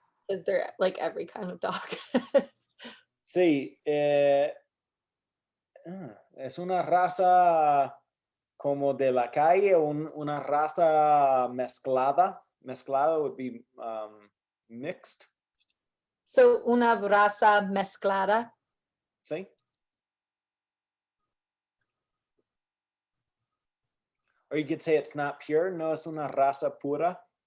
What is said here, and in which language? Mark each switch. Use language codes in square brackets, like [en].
[en] Is there like every kind of dog? [es] Sí. Es una raza como de la calle, una raza mezclada. [en] Mezclada would be mixed. So [es] una raza mezclada. Sí. [en] Or you could say it's not pure, [es] no es una raza pura.